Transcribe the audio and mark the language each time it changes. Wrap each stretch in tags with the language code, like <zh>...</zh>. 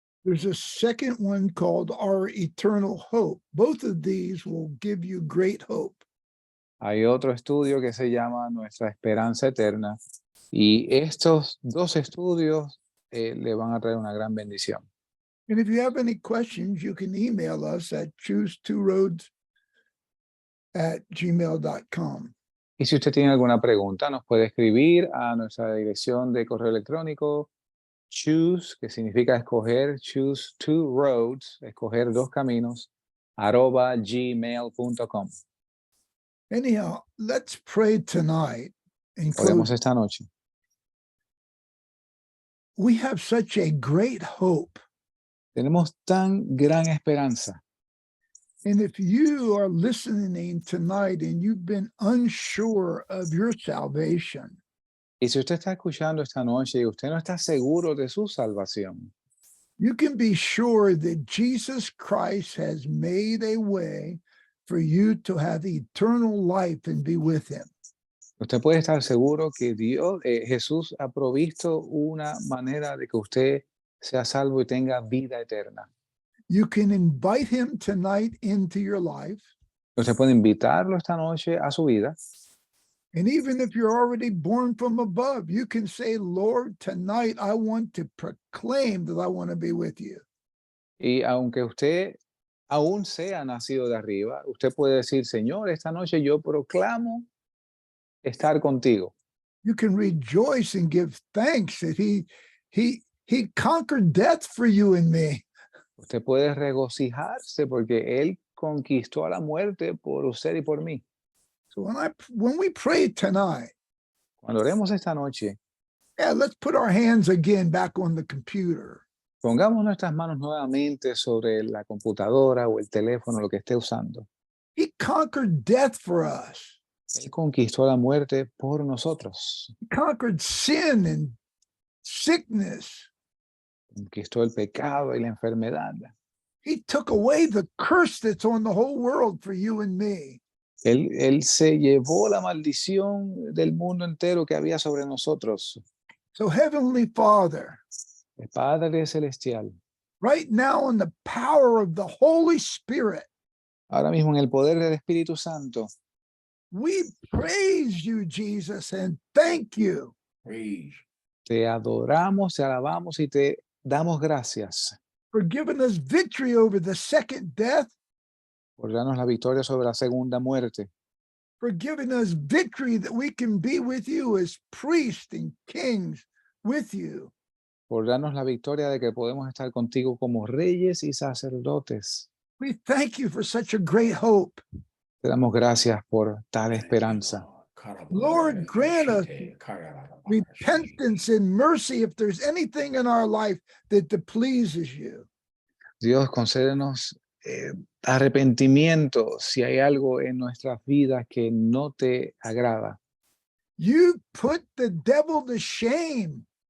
<en>there's a second one called Our Eternal Hope. Both of these will give you great hope.</en> <es>hay otro estudio que se llama Nuestra Esperanza Eterna. Y estos dos estudios le van a traer una gran bendición.</es> <en>And if you have any questions, you can email us at choose2roads@gmail.com.</en> <es>Y si usted tiene alguna pregunta, nos puede escribir a nuestra dirección de correo electrónico,</es> <en>choose,</en> <es>que significa escoger,</es> <en>choose two roads,</en> <es>escoger dos caminos, @gmail.com.</es> <en>Anyhow, let's pray tonight and</en> <es>Oremos</es> <en>close.</en> <es>esta noche.</es> <en>We have such a great hope.</en> <es>Tenemos tan gran esperanza.</es> <en>And if you are listening tonight and you've been unsure of your salvation,</en> <es>Y si usted está escuchando esta noche y usted no está seguro de su salvación,</es> <en>you can be sure that Jesus Christ has made a way for you to have eternal life and be with him.</en> <es>usted puede estar seguro que Jesús ha provisto una manera de que usted sea salvo y tenga vida eterna.</es> <en>You can invite him tonight into your life.</en> <es>Usted puede invitarlo esta noche a su vida.</es> <en>And even if you're already born from above, you can say, Lord, tonight I want to proclaim that I want to be with you.</en> <es>Y aunque usted aún sea nacido de arriba, usted puede decir, Señor, esta noche yo proclamo estar contigo.</es> <en>You can rejoice and give thanks that he conquered death for you and me.</en> <es>Usted puede regocijarse porque Él conquistó a la muerte por usted y por mí.</es> <en>So when we pray tonight,</en> <es>Cuando oremos esta noche,</es> <en>yeah, let's put our hands again back on the computer.</en> <es>pongamos nuestras manos nuevamente sobre la computadora o el teléfono, lo que esté usando.</es> <en>He conquered death for us.</en> <es>Él conquistó la muerte por nosotros.</es> <en>He conquered sin and sickness.</en> <es>Conquistó el pecado y la enfermedad.</es> <en>He took away the curse that's on the whole world for you and me.</en> <es>Él se llevó la maldición del mundo entero que había sobre nosotros.</es> <en>So Heavenly Father,</en> <es>El Padre Celestial,</es> <en>right now in the power of the Holy Spirit,</en> <es>ahora mismo en el poder del Espíritu Santo,</es> <en>we praise you, Jesus, and thank you. Praise.</en> <es>te adoramos, te alabamos y te damos gracias</es> <en>For giving us victory over the second death,</en> <es>por darnos la victoria sobre la segunda muerte,</es> <en>for giving us victory that we can be with you as priests and kings with you.</en> <es>por darnos la victoria de que podemos estar contigo como reyes y sacerdotes.</es> <en>We thank you for such a great hope.</en> <es>Te damos gracias por tal esperanza.</es> <en>Lord, grant us repentance and mercy if there's anything in our life that pleases you.</en> <es>Dios, concédenos arrepentimiento si hay algo en nuestras vidas que no te agrada.</es> <en>You put the devil to shame.</en>